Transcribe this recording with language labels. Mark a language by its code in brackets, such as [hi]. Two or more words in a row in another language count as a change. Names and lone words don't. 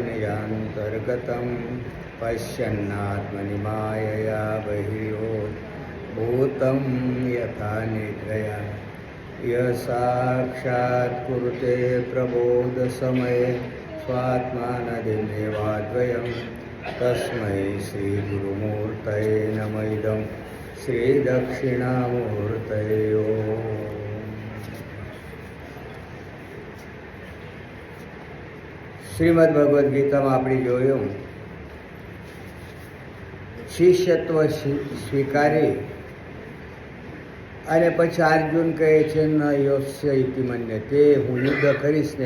[sa] निजान्तर्गतं पश्यन्नात्मनि मायया बहिर्भूतं यथा निद्रया यः साक्षात् कुरुते प्रबोधसमये स्वात्मानदिमेवाद्वयं तस्मै श्रीगुरुमूर्तये नमः इदं श्रीदक्षिणामूर्तये ओम्। [gu] શ્રીમદ ભગવદ્ ગીતામાં આપણે જોયું, શિષ્યત્વ સ્વીકારી અને પછી અર્જુન કહે છે [sa] न योस्य इति मन्य, [gu] તે હું યુદ્ધ કરીશ ને.